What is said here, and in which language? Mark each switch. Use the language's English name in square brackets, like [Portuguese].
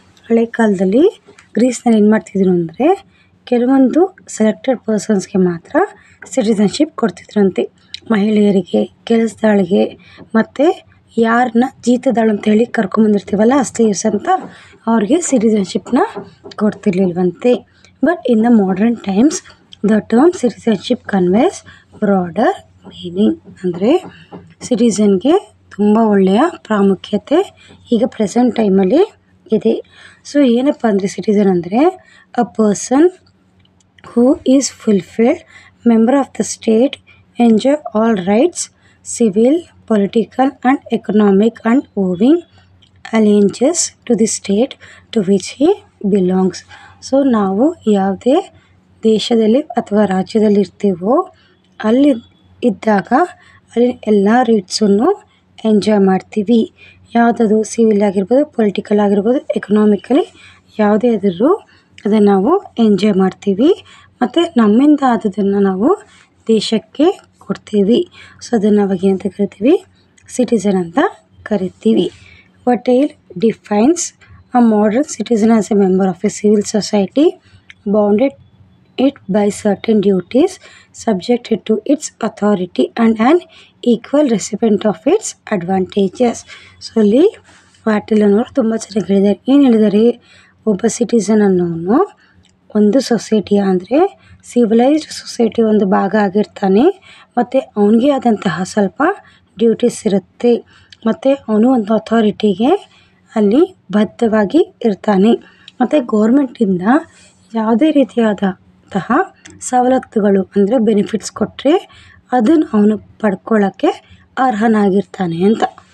[Kannada] ಹಳೆ ಕಾಲದಲ್ಲಿ ಗ್ರೀಸ್ನಲ್ಲಿ ಏನು ಮಾಡ್ತಿದ್ರು ಅಂದರೆ ಕೆಲವೊಂದು ಸೆಲೆಕ್ಟೆಡ್ ಪರ್ಸನ್ಸ್ಗೆ ಮಾತ್ರ ಸಿಟಿಸನ್ಶಿಪ್ ಕೊಡ್ತಿದ್ರಂತೆ. ಮಹಿಳೆಯರಿಗೆ, ಕೆಲಸದಾಳಿಗೆ ಮತ್ತು ಯಾರನ್ನ ಜೀತದಾಳು ಅಂತ ಹೇಳಿ ಕರ್ಕೊಂಬಂದಿರ್ತೀವಲ್ಲ ಸ್ಲೇವ್ಸ್ ಅಂತ, ಅವ್ರಿಗೆ ಸಿಟಿಸನ್ಶಿಪ್ನ ಕೊಡ್ತಿರ್ಲಿಲ್ವಂತೆ. [English] But in the modern times, the term citizenship conveys broader meaning. [Kannada] ಅಂದರೆ ಸಿಟಿಸನ್ಗೆ ತುಂಬ ಒಳ್ಳೆಯ ಪ್ರಾಮುಖ್ಯತೆ ಈಗ ಪ್ರೆಸೆಂಟ್ ಟೈಮಲ್ಲಿ ಇದೆ. ಸೊ ಏನಪ್ಪ ಅಂದರೆ ಸಿಟಿಸನ್ ಅಂದರೆ [English] A person who is fulfilled member of the state, enjoy all rights, civil, political and economic and owing alliances to the state to which he belongs. [Kannada] So ನಾವು ಯಾವುದೇ ದೇಶದಲ್ಲಿ ಅಥವಾ ರಾಜ್ಯದಲ್ಲಿ ಇರ್ತೀವೋ ಅಲ್ಲಿ ಇದ್ದಾಗ ಅಲ್ಲಿ ಎಲ್ಲ ರೈಟ್ಸನ್ನು ಎಂಜಾಯ್ ಮಾಡ್ತೀವಿ. ಯಾವುದದು ಸಿವಿಲ್ ಆಗಿರ್ಬೋದು, ಪೊಲಿಟಿಕಲ್ ಆಗಿರ್ಬೋದು, ಎಕನಾಮಿಕಲಿ ಯಾವುದೇ ಆದರೂ ಅದನ್ನು ನಾವು ಎಂಜಾಯ್ ಮಾಡ್ತೀವಿ ಮತ್ತು ನಮ್ಮಿಂದ ಆದದನ್ನು ನಾವು ದೇಶಕ್ಕೆ ಕೊಡ್ತೀವಿ. ಸೊ ಅದನ್ನು ಅವಾಗ ಏನಂತ ಕರಿತೀವಿ, ಸಿಟಿಸನ್ ಅಂತ ಕರಿತೀವಿ. [English] Patel defines a modern citizen as a member of a civil society, bounded it by certain duties, subjected to its authority and an equal recipient of its advantages. [Kannada] So ಇಲ್ಲಿ ಪಾಟೀಲ್ ಅನ್ನೋರು ತುಂಬ ಚೆನ್ನಾಗಿ ಹೇಳಿದ್ದಾರೆ. ಏನು ಹೇಳಿದ್ದಾರೆ, ಒಬ್ಬ ಸಿಟಿಸನ್ ಅನ್ನೋನು ಒಂದು ಸೊಸೈಟಿಯ ಅಂದರೆ ಸಿವಿಲೈಸ್ಡ್ ಸೊಸೈಟಿ ಒಂದು ಭಾಗ ಆಗಿರ್ತಾನೆ ಮತ್ತು ಅವನಿಗೆ ಆದಂತಹ ಸ್ವಲ್ಪ ಡ್ಯೂಟೀಸ್ ಇರುತ್ತೆ ಮತ್ತು ಅವನು ಒಂದು ಅಥಾರಿಟಿಗೆ ಅಲ್ಲಿ ಬದ್ಧವಾಗಿ ಇರ್ತಾನೆ ಮತ್ತು ಗೌರ್ಮೆಂಟಿಂದ ಯಾವುದೇ ರೀತಿಯಾದಂತಹ ಸವಲತ್ತುಗಳು ಅಂದರೆ ಬೆನಿಫಿಟ್ಸ್ ಕೊಟ್ಟರೆ ಅದನ್ನು ಅವನು ಪಡ್ಕೊಳ್ಳೋಕ್ಕೆ ಅರ್ಹನಾಗಿರ್ತಾನೆ ಅಂತ.